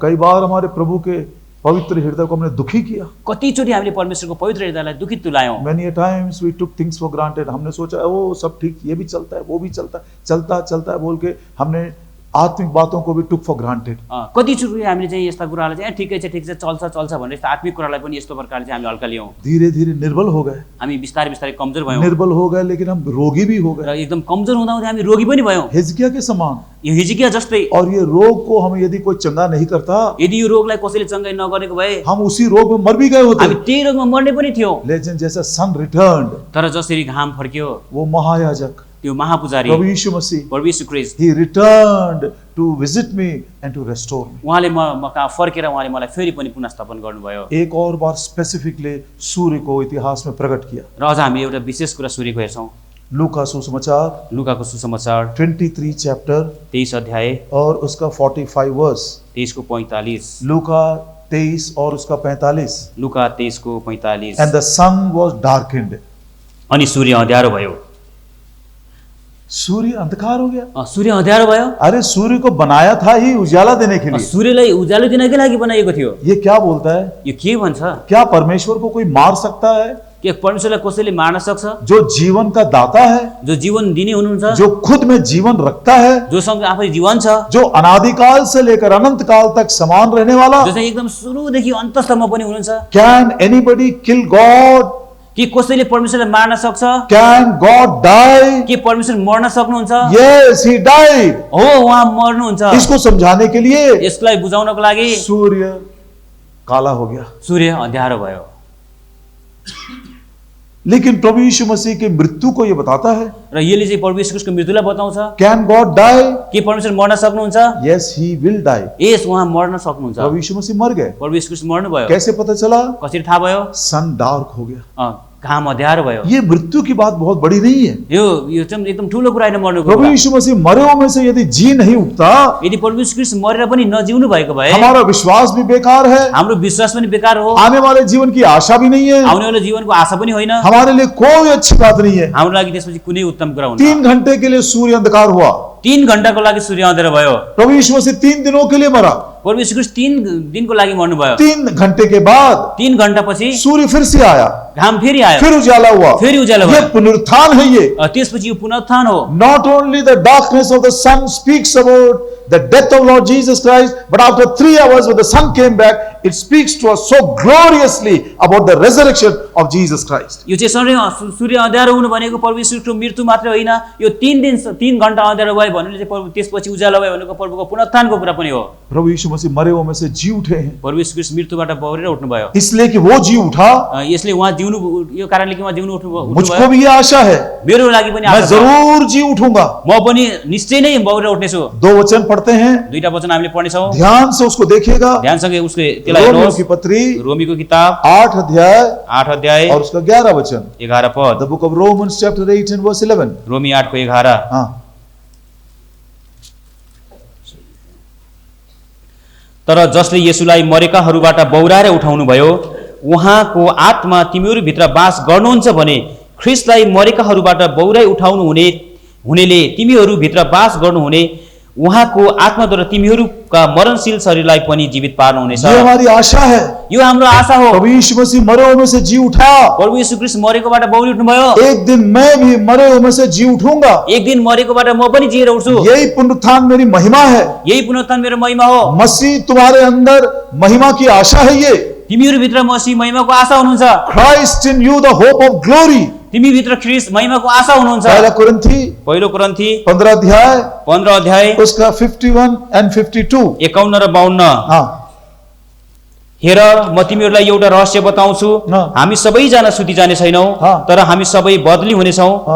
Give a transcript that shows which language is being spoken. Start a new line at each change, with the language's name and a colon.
Hindi: कई बार हमारे प्रभु के पवित्र हृदय को हमने दुखी किया।
Nepali: कतिचोटि हामीले परमेश्वरको पवित्र हृदयलाई दुखित तुल्यायौँ।
English: Many a times we took things for granted।
Hindi: हमने सोचा ओ सब ठीक, ये भी चलता है, वो भी चलता है, चलता चलता है बोल के हमने आत्मिक बातों को भी
English: took for granted.
Nepali: कतिचोटि हामीले चाहिँ यस्ता कुरालाई चाहिँ ठिकै छ चल्छ भनेर यस्तो आत्मिक कुरालाई पनि यस्तो प्रकारले चाहिँ हामीले हल्का लियौँ।
Hindi: धीरे धीरे निर्बल हो गए,
Nepali: हामी बिस्तारै बिस्तारै कमजोर भयौँ
Hindi: निर्बल हो गए, लेकिन हम रोगी भी हो
Nepali: र
Hindi: गए,
Nepali: एकदम कमजोर हुँदा हुँदै हामी रोगी पनि भयौँ,
Hindi: हिजकिया के समान।
Nepali: यो हिजकिया जस्तै।
Hindi: और ये रोग को हमें यदि कोई चंगा नहीं करता,
Nepali: यदि यो रोगलाई कसैले चङ्गाई नगरेको भए
Hindi: हम उसी रोग में मर भी गए होते।
Nepali: हामी त्यही रोगमा मर्ने पनि थियौँ।
Hindi: लेकिन जैसा
English: sun returned,
Nepali: तर जसरी घाम फर्क्यो
Hindi: वो महायाजक
Nepali: त्यो महापुजारी
Hindi: प्रभु यीशु मसीह,
Nepali: प्रभु यीशु ख्रीष्ट
English: he returned to visit me and to restore me.
Nepali: उहाँले म कहाँ फर्केर उहाँले मलाई फेरि पनि पुनर्स्थापन गर्नुभयो।
Hindi: एक और बार स्पेसिफिकली सूर्य को इतिहास में प्रकट किया।
Nepali: र अझ हामी एउटा विशेष कुरा सूर्यको हेर्छौँ।
Hindi: लूका सुसमाचार
Nepali: लुकाको सुसमाचार
Hindi: 23 चैप्टर
Nepali: 23 अध्याय
Hindi: और उसका 45 वर्स।
Nepali: 23 को 45।
Hindi: लूका 23 और उसका 45।
Nepali: लुका 23 को 45।
English: And the sun was darkened.
Nepali: अनि सूर्य अँध्यारो भयो।
Hindi: सूर्य अंधकार हो गया।
Nepali: सूर्य अँध्यारो भयो।
Hindi: अरे सूर्य को बनाया था ही उजाला देने के लिए।
Nepali: सूर्यलाई उज्यालो दिनकै लागि बनाइएको थियो।
Hindi: ये क्या बोलता है?
Nepali: यो के भन्छ?
Hindi: क्या परमेश्वर को कोई मार सकता है?
Nepali: के परमेश्वरलाई कसैले मार्न सक्छ?
Hindi: जो जीवन का दाता है,
Nepali: जो जीवन दिने हुनुहुन्छ,
Hindi: जो खुद में जीवन रखता है,
Nepali: जोसँग आफै जीवन छ,
Hindi: जो अनादिकाल से लेकर अनंत काल तक समान रहने वाला।
Nepali: जो चाहिँ एकदम सुरुदेखि अन्तसम्म पनि हुनुहुन्छ।
English: Can anybody kill God?
Nepali: के कसैले परमेश्वरलाई मार्न सक्छ?
English: Can God die?
Nepali: के परमेश्वर मर्न सक्नुहुन्छ?
English: Yes, he died.
Nepali: हो, उहाँ मर्नुहुन्छ।
Hindi: इसको समझाने के लिए
Nepali: यसलाई बुझाउनको लागि
Hindi: सूर्य काला हो गया।
Nepali: सूर्य अँध्यारो भयो।
Hindi: लेकिन प्रभु यीशु मसीह की मृत्यु को यह बताता है।
Nepali: र यसले चाहिँ प्रभु यीशु ख्रीष्टको मृत्युलाई बताउँछ।
English: Can God die?
Nepali: के परमेश्वर मर्न सक्नुहुन्छ?
English: Yes, he will die.
Nepali: यस, उहाँ मर्न सक्नुहुन्छ।
Hindi: प्रभु यीशु मसीह मर गए।
Nepali: प्रभु यीशु ख्रीष्ट मर्नु भयो।
Hindi: कैसे पता चला?
Nepali: कसरी थाहा भयो?
English: sun dark
Hindi: हो गया।
Nepali: घाम अँध्यारो भयो।
Hindi: ये मृत्यु की बात बहुत बड़ी नहीं है।
Nepali: यो चाहिँ एकदम ठुलो कुरा हैन मर्नुको।
Hindi: प्रभु यीशु मसीह मरे हुए में से यदि जी नहीं उठता,
Nepali: यदि प्रभु यीशु ख्रीष्ट मरेर पनि नजिउनु भएको भए
Hindi: हमारा विश्वास भी बेकार है,
Nepali: हाम्रो विश्वास पनि बेकार हो,
Hindi: आने वाले जीवन की आशा भी नहीं है,
Nepali: आउनेवाला जीवनको आशा पनि होइन,
Hindi: हमारे लिए कोई अच्छी बात नहीं है।
Nepali: हाम्रो लागि त्यसपछि कुनै उत्तम कुरा हुन्न।
Hindi: 3 घंटे के लिए सूर्य अंधकार हुआ।
Nepali: 3 घण्टाको लागि सूर्य अँध्यारो भयो।
Hindi: प्रभु यीशु मसीह 3 दिनों के लिए मरा।
Nepali: प्रभु यीशु ख्रीष्ट 3 दिनको लागि मर्नु भयो।
Hindi: 3 घंटे के बाद
Nepali: 3 घण्टापछि
Hindi: सूर्य फिर से आया,
Nepali: घाम फेरि आयो,
Hindi: फिर उजाला हुआ।
Nepali: फेरि उज्यालो
Hindi: ये
Nepali: भयो।
Hindi: पुनरुत्थान है। ये
Nepali: त्यसपछि यो पुनरुत्थान हो।
English: not only the darkness of the sun speaks about the death of Lord Jesus Christ, but after 3 hours when the sun came back, it speaks to us so gloriously about the resurrection of Jesus Christ.
Nepali: यो चाहिँ सूर्य अँध्यारो हुनु भनेको प्रभु यीशुको मृत्यु मात्रै होइन, यो 3 घण्टा अँध्यारो भयो भन्नुले चाहिँ प्रभु त्यसपछि उज्यालो भयो भनेको प्रभुको पुनरुत्थानको कुरा पनि हो।
Hindi: प्रभु यीशु मसीह मरे हुए में से जी उठे हैं,
Nepali: प्रभु यीशु ख्रीष्ट मृत्युबाट बौरेर उठ्नु भयो।
Hindi: इसलिए कि वो जी उठा।
Nepali: यसले उहाँ जिउनु, यो कारणले कि उहाँ जिउनु उठ्नु
Hindi: मुझको
Nepali: भयो।
Hindi: भी ये आशा है,
Nepali: मेरो लागि पनि
Hindi: मैं
Nepali: आशा छ,
Hindi: जरूर जी उठूंगा।
Nepali: म पनि निश्चय नै बौरेर उठ्नेछु।
Hindi: 2 वचन पढ़ते हैं,
Nepali: 2टा वचन हामीले पढ्नेछौँ।
Hindi: ध्यान से उसको देखिएगा।
Nepali: ध्यानसँग उसको त्यसलाई
Hindi: रोमियो
Nepali: हेर्नुहोस्।
Hindi: की पत्री
Nepali: रोमीको किताब
Hindi: 8 अध्याय
Nepali: 8 अध्याय
Hindi: और उसका 11 वचन।
Nepali: 11 पद।
English: The book of Romans chapter 8 and verse 11.
Nepali: रोमी 8 को 11।
Hindi: हाँ,
Nepali: तर जसले येशूलाई मरेकाहरूबाट बौराएर उठाउनु भयो, उहाँको आत्मा तिमीहरू भित्र बास गर्नुहुन्छ भने ख्रीष्टलाई मरेकाहरूबाट बौराई उठाउनु हुनेले तिमीहरू भित्र बास गर्नुहुने उहाँको आत्माद्वारा तिमीहरूका मरणशील शरीरलाई पनि जीवित पार्नुहुनेछ।
Hindi: ये हमारी आशा है।
Nepali: यो हाम्रो आशा हो।
Hindi: प्रभु यीशु मसीह मरे हुए में से जी उठा।
Nepali: प्रभु यीशु ख्रीष्ट मरेकोबाट बौरी उठ्नु भयो।
Hindi: एक दिन मैं भी मरे हुए में से जी उठूंगा।
Nepali: एक दिन मरेकोबाट म पनि जिएर उठ्छु।
Hindi: यही पुनरुत्थान मेरी महिमा है।
Nepali: यही पुनरुत्थान मेरो महिमा हो।
Hindi: मसीह तुम्हारे अंदर महिमा की आशा है। ये
Nepali: तिमीहरू भित्र मसीह महिमाको आशा हुनुहुन्छ।
English: Christ in you the hope of glory.
Nepali: तिमी भित्र ख्रीष्ट महिमाको आशा हुनुहुन्छ। पहिलो कुरिन्थी 15 अध्याय
Hindi: उसका 51 and 52।
Nepali: 51 र 52।
Hindi: हाँ,
Nepali: हेर म तिमीहरूलाई एउटा रहस्य बताउँछु, हामी सबैजना सुति जाने छैनौँ, तर हामी सबै बदली हुनेछौँ।